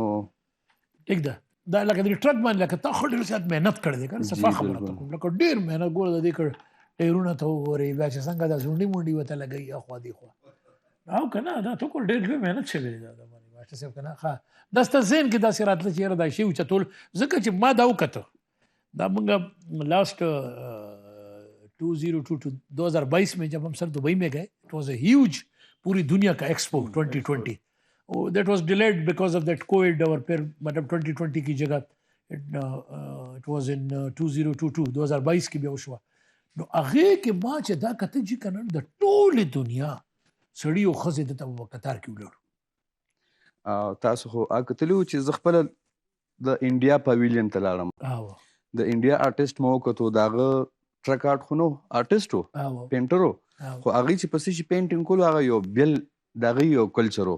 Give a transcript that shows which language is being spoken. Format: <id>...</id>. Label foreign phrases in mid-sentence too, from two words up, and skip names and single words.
<ps>ټیک ده، دا لکه د ټرک باندې لکه تا خو ډېر زیات محنت کړی دی که نه، صفا خبره ته کوم لکه ډېر محنت ګوره د دې کړ ټایرونه ته وګورې بیا چې څنګه دا زونډي مونډي ورته لګوي اخوا دېخوا او که نه دا ته کول ډېر لوی محنت شوی دی دا باندې ماسټر صاحب که نه. ښه دا ستا ذهن کې داسې راتله چې یاره دا شی اوچتول، ځکه چې ما دا وکته دا مونږ</ps> <ur>لاسٹ 2022 میں جب ہم سر دبئی میں گئے</ur> <en>it was a huge</en> <ur>پوری دنیا کا ایکسپو 2020</ur> <en>that was delayed because of that covid</en> <ur>اور پھر مطلب 2020 کی جگہ</ur> <en>it was in 2022</en> <ps>کی بیا وشوه نو هغې کې ما چې دا کته چې که نه د ټولې دنیا سړي او ښځې دلته په قطار کې ولاړو. تاسو خو کتلي وو چې زه خپله د انډیا پویلین ته لاړم، د انډیا آرټسټ مو وکتو، د هغه ټرک آرټ خو نو آرټسټ و پینټر و، خو هغې چې په څه شي پینټینګ کولو هغه یو بل د هغې یو کلچر و.</ps>